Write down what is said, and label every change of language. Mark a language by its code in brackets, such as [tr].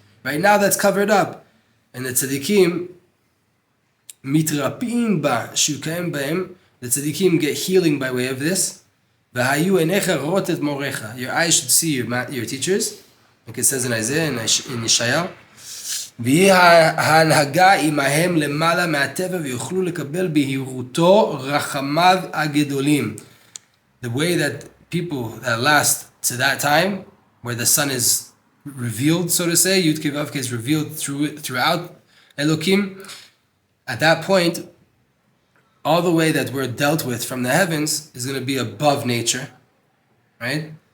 [en] Right now, that's covered up. And the tzaddikim, [he] mitrapim ba shukayim bahem. [en] The tzaddikim get healing by way of this. [he] V'hayu enecha rotet morecha. [en] Your eyes should see your teachers, like it says in Isaiah and in Yeshayahu. [he] ויהי ההנהגה עמהם למעלה מהטבע ויוכלו לקבל בהירותו רחמיו הגדולים. [en] The way that people that last to that time, where the sun is revealed, so to say, Yud Kei Vav Kei is revealed throughout Elokim, at that point, all the way that we're dealt with from the heavens is going to be above nature, right?